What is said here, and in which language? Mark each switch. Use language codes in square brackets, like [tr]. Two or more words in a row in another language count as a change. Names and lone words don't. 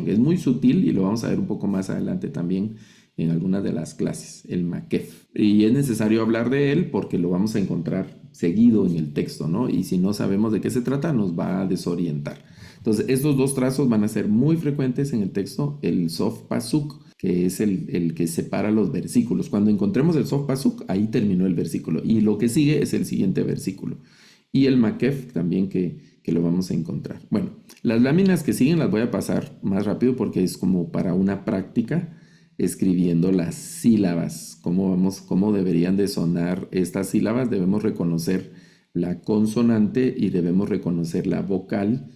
[es] Es muy sutil y lo vamos a ver un poco más adelante también en algunas de las clases, el makef. Y es necesario hablar de él porque lo vamos a encontrar seguido en el texto, ¿no? Y si no sabemos de qué se trata, nos va a desorientar. Entonces, estos dos trazos van a ser muy frecuentes en el texto. El [he] סוף פסוק, [es] que es el que separa los versículos. Cuando encontremos el [he] סוף פסוק, [es] ahí terminó el versículo. Y lo que sigue es el siguiente versículo. Y el makef también que lo vamos a encontrar. Bueno, las láminas que siguen las voy a pasar más rápido porque es como para una práctica escribiendo las sílabas. ¿Cómo deberían de sonar estas sílabas? Debemos reconocer la consonante y debemos reconocer la vocal.